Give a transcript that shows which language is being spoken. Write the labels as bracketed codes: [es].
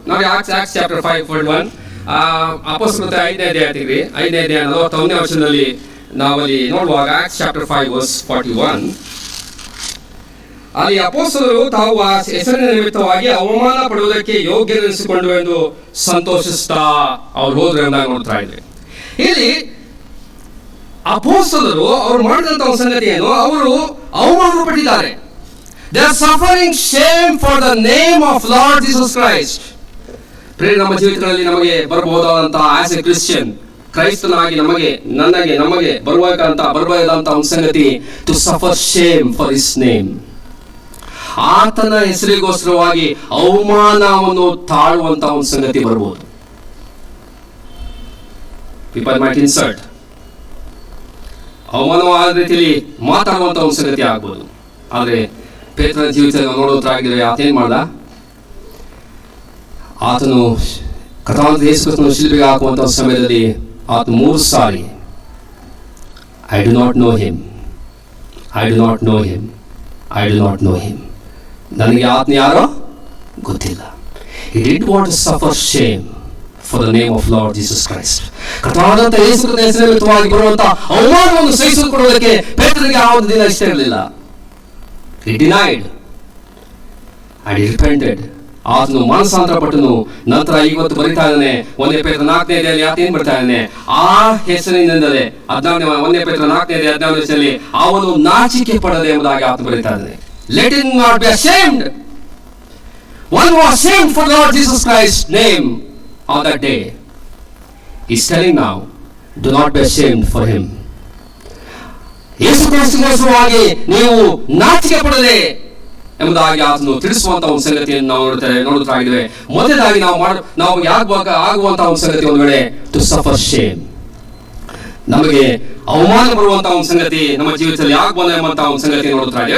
[kn] ನಾವು acts chapter 5:41 ಅಪೊಸ್ತಲರ 5ನೇ ಅಧ್ಯಾಯ 41ನೇ ವಚನದಲ್ಲಿ ನಾವಲ್ಲಿ ನೋಡುವಾಗ, ಆಕ್ಟ್ಸ್ ಚಾಪ್ಟರ್ 5:41, ಅಲ್ಲಿ ಅಪೊಸ್ತಲರು ತಾವು ಆ ಹೆಸರಿನ ನಿಮಿತ್ತವಾಗಿ ಅವಮಾನ ಪಡುವುದಕ್ಕೆ ಯೋಗ್ಯರೆನಿಸಿಕೊಂಡು ಎಂದು ಸಂತೋಷಿಸ್ತಾ ಅವ್ರು ಹೋದ್ರು ಎಂದಾಗ ನೋಡ್ತಾ ಇದ್ವಿ. ಇಲ್ಲಿ ಅಪೊಸ್ತಲರು ಅವರು ಮಾಡಿದಂತ ಒಂದು ಸಂಗತಿ ಏನು? ಅವರು ಅವಮಾನ ಪಟ್ಟಿದ್ದಾರೆ. [en] They are suffering shame for the name of Lord Jesus Christ. [kn] ಪ್ರಿಯ, ನಮ್ಮ ಜೀವಿತಗಳಲ್ಲಿ ನಮಗೆ ಬರಬಹುದಾದಂತಹ [en] as a Christian, [kn] ಕ್ರೈಸ್ತನಾಗಿ ನಮಗೆ ಬರಬಹುದಾದಂತ ಒಂದು ಸಂಗತಿ, [en] To suffer shame for his name. [kn] ಆತನ ಹೆಸರಿಗೋಸ್ಕರವಾಗಿ ಅವಮಾನವನ್ನು ತಾಳುವಂತಹ ಒಂದು ಸಂಗತಿ ಬರಬಹುದು. [en] people might insult, [kn] ಅವಮಾನವಾದ ರೀತಿಯಲ್ಲಿ ಮಾತಾಡುವಂತ ಒಂದು ಸಂಗತಿ ಆಗ್ಬೋದು. ಆದರೆ ಪೇತ್ರನ ಜೀವಿತ ನೋಡೋದ್ರಾಗಿದ್ರೆ ಆತೇನ್ ಮಾಡ್ದ? ಆತನು ಕಥಾಂತ ಯೇಸು ಕ್ರಿಸ್ತನು ಶಿಲುಬೆಗೆ ಹಾಕುವಂಥ ಸಮಯದಲ್ಲಿ ಆತನು 3 sorry [en] I do not know him, [kn] I do not know him, I do not know him, ನನಗೆ ಆತನ ಯಾರೋ ಗೊತ್ತಿಲ್ಲ. [en] He didn't want to suffer shame for the name of Lord Jesus Christ. [kn] ಕರ್ತನಾದಂಥ ಯೇಸು ಕ್ರಿಸ್ತನ ಹೆಸರಿನಲ್ಲಿ ಬರುವಂಥ ಅವಮಾನವನ್ನು ಸಹಿಸಿಕೊಳ್ಳುವುದಕ್ಕೆ ಪೇತ್ರನಿಗೆ ಆ ಒಂದು ದಿನ ಇಷ್ಟ ಇರಲಿಲ್ಲ. [en] He denied and he repented. [kn] ಆತನು ಮನಸ್ಸಾಂತರ ಪಟ್ಟನು. ನಂತರ ಇವತ್ತು ಬರಿತಾ ಇದ್ದಾನೆ 1 ಪೇತ್ರ 4ನೇ ಆತ ಏನ್ ಬರ್ತಾ ಇದ್ದಾನೆ, ಆ ಹೆಸರಿನಿಂದಲೇ 1 ಪೇತ್ರ 4:15 ಅವನು ನಾಚಿಕೆ ಪಡದೆ ಎಂಬುದಾಗಿ ಆತ ಬರಿತಾ ಇದ್ದಾನೆ. [en] Let him not be ashamed. One was ashamed for Lord Jesus Christ's name on that day. He's telling now, do not be ashamed for him. [kn] ಯೇಸು ಕ್ರಿಸ್ತನಿಗೋಸ್ಕರವಾಗಿ ನೀವು ನಾಚಿಕೆ ಪಡದೆ ಎಂಬುದಾಗಿ ಆತನು ತಿಳಿಸುವಂತಹ ಒಂದು ಸಂಗತಿಯನ್ನು ನಾವು ನೋಡುತ್ತಾ ಇದ್ದೇವೆ. ಮೊದಲಾಗಿ ನಾವು ಆಗುವಂತಹ ಒಂದು ಸಂಗತಿ ಒಂದು ವೇಳೆ [en] to suffer shame, [kn] ನಮಗೆ ಅವಮಾನ ಬರುವಂತಹ ಒಂದು ಸಂಗತಿ ನಮ್ಮ ಜೀವಿತದಲ್ಲಿ ಆಗಬಹುದು ಎಂಬಂತಹ ಒಂದು ಸಂಗತಿ ನೋಡುತ್ತಾ ಇದ್ದೇವೆ.